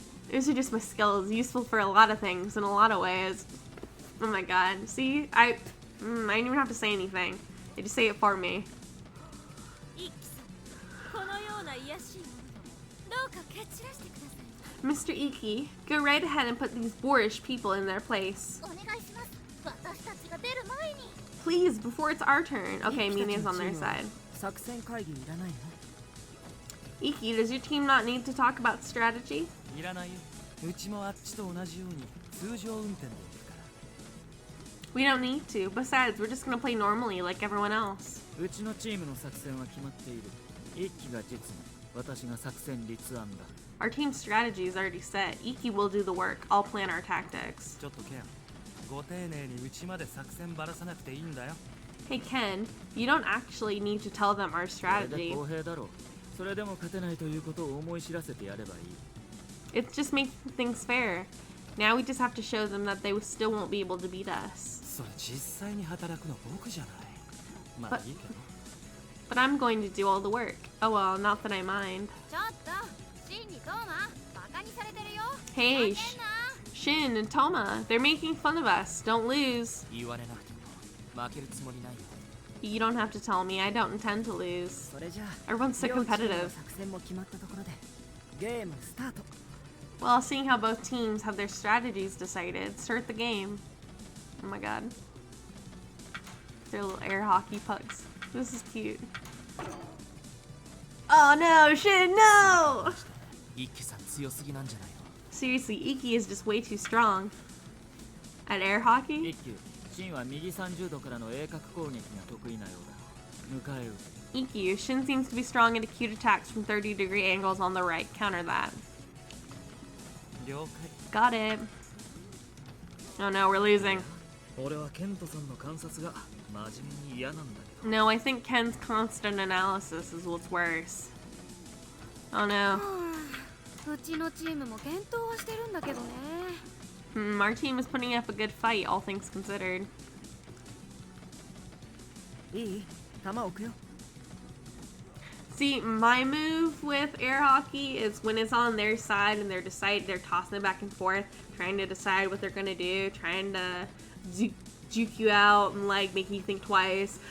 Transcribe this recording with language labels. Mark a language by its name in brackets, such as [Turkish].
[English] Those are just my skills, useful for a lot of things in a lot of ways. Oh my god. See? I didn't even have to say anything. They just say it for me. [Japanese] 一輝さん、このような卑しいものどうか蹴散らしてください。 [English] Mr. Iki, go right ahead and put these boorish people in their place. [Japanese] お願いします。私たちが出る前に。 [English] Please, before it's our turn. Okay, Mina's on their side. [Japanese] 作戦会議いらないの？ [English] Iki, does your team not need to talk about strategy? [Japanese] いらないよ。うちもあっちと同じように通常運転でいるから。 [English] We don't need to. Besides, we're just gonna play normally like everyone else. [Japanese] うちのチームの作戦は決まっている。一輝が実務、私が作戦立案だ。 [English] Our team's strategy is already set. Iki will do the work. I'll plan our tactics. [Japanese] ちょっとケン、ご丁寧にうちまで作戦ばらさなくていいんだよ。 [English] Hey Ken, you don't actually need to tell them our [Japanese] それで [English] strategy. [Japanese] 公平だろう。それでも勝てないということを思い知らせてやればいい。 [English] It's just making things fair. Now we just have to show them that they still won't be able to beat us. [Japanese] それ実際に働くの僕じゃない。まあいいけど。 [English] But I'm going to do all the work. Oh well, not that I mind. [Japanese] ちょっとシンにトーマバカにされてるよ。 [English] Hey, [Japanese] 負けんな。 [English] Shin and Toma, they're making fun of us. Don't lose. [Japanese] 言われなくても負けるつもりないよ。 [English] You don't have to tell me. I don't intend to lose. [Japanese] それじゃあ [English] Everyone's so [Japanese] 両チームの [English] competitive. [Japanese] 作戦も決まったところでゲームスタート。 [English] Well, seeing how both teams have their strategies decided, start the game. Oh my god. They're little air hockey pucks. This is cute. Oh no, Shin, no! [Japanese] 一輝さん強すぎなんじゃないの？ [English] Seriously, Iki is just way too strong. At air hockey? [Japanese] 一球、シンは右30度からの鋭角攻撃が得意なようだ。迎え撃つ。 [English] Iki, Shin seems to be strong at acute attacks from 30-degree angles on the right. Counter that. [Japanese] 了 [English] Got it. Oh no, we're losing. [Japanese] 俺はケントさんの観察が真面目に嫌なんだけど。 [English] No, I think Ken's constant analysis is what's worse. Oh no. [Japanese] うちのチームも健闘はしてるんだけどね。 [English] Our team is putting up a good fight, all things considered. [Japanese] いい？球置くよ。 [English] See, my move with air hockey is when it's on their side and they're tossing it back and forth, trying to decide what they're gonna do, trying to juke you out and like make you think twice.